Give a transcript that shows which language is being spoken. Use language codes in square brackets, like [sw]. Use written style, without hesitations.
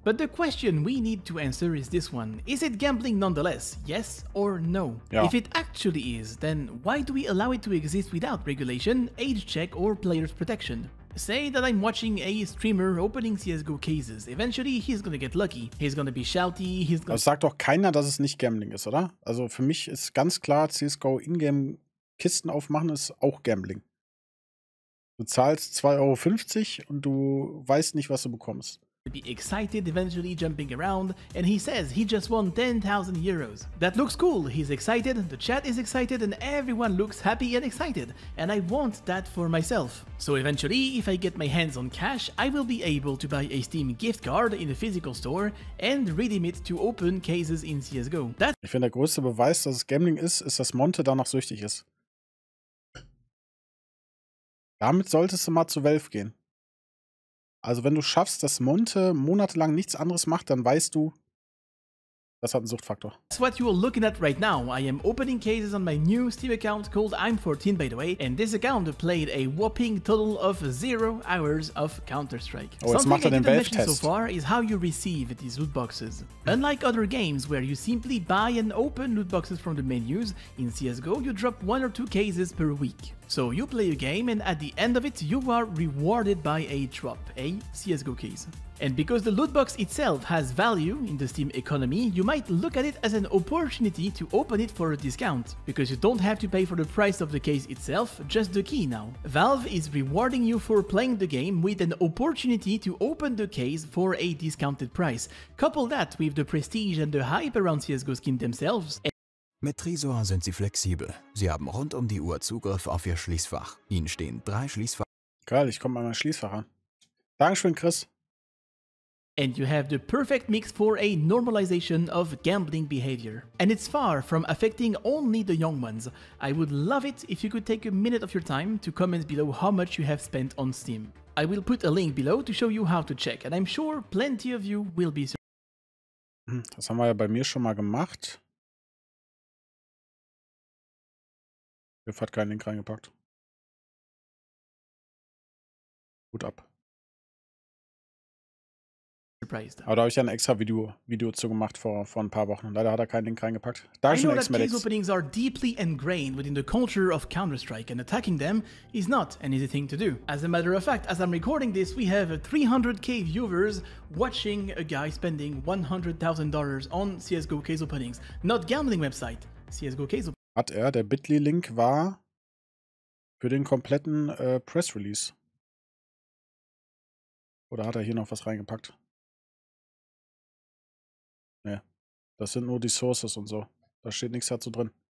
[en] But the question we need to answer is this one. Is it gambling nonetheless? Yes or no? Yeah. If it actually is, then why do we allow it to exist without regulation, age check or players protection? Say that I'm watching a streamer opening CSGO cases. Eventually, he's gonna get lucky. He's gonna be shouty, he's gonna... [de] Das sagt doch keiner, dass es nicht Gambling ist, oder? Also für mich ist ganz klar, CSGO Ingame Kisten aufmachen ist auch Gambling. Du zahlst 2,50 € und du weißt nicht, was du bekommst. [en] be excited, eventually jumping around, and he says he just won 10,000 euros. That looks cool, he's excited, the chat is excited, and everyone looks happy and excited, and I want that for myself. So eventually, if I get my hands on cash, I will be able to buy a Steam gift card in a physical store and redeem it to open cases in CSGO. [de] Ich finde, der größte Beweis, dass es Gambling ist, dass Monte danach süchtig ist. Damit solltest du mal zu Valve gehen. Also wenn du schaffst, dass Monte monatelang nichts anderes macht, dann weißt du, das hat einen Suchtfaktor. [en] That's what you are looking at right now. I am opening cases on my new Steam account called I'm14 by the way, and this account played a whopping total of 0 hours of Counter-Strike. [de] Oh, jetzt macht er den Valve-Test. [en] So far is how you receive these loot boxes. Unlike other games where you simply buy and open loot boxes from the menus, in CSGO you drop 1 or 2 cases per week. So you play a game and at the end of it you are rewarded by a drop, a CSGO case. And because the loot box itself has value in the Steam economy, you might look at it as an opportunity to open it for a discount, because you don't have to pay for the price of the case itself, just the key now. Valve is rewarding you for playing the game with an opportunity to open the case for a discounted price. Couple that with the prestige and the hype around CSGO skins themselves. [de] Mit Tresor sind Sie flexibel. Sie haben rund um die Uhr Zugriff auf Ihr Schließfach. Ihnen stehen 3 Schließfach. Geil, ich komme an mein Schließfach an. Dankeschön, Chris. [en] And you have the perfect mix for a normalization of gambling behavior. And it's far from affecting only the young ones. I would love it if you could take a minute of your time to comment below how much you have spent on Steam. I will put a link below to show you how to check, and I'm sure plenty of you will be. [de] Das haben wir ja bei mir schon mal gemacht. Riff hat keinen Link reingepackt. Gut ab. Aber da habe ich ja ein extra Video zu gemacht vor ein paar Wochen. Leider hat er keinen Link reingepackt. [en] I know that case openings are deeply ingrained within the culture of Counter-Strike, and attacking them is not an easy thing to do. As a matter of fact, as I'm recording this, we have 300k viewers watching a guy spending $100,000 on CSGO case openings. Not gambling website, CSGO case openings. [de] Hat er, der Bitly-Link war für den kompletten Press-Release. Oder hat er hier noch was reingepackt? Ne, das sind nur die Sources und so. Da steht nichts dazu drin.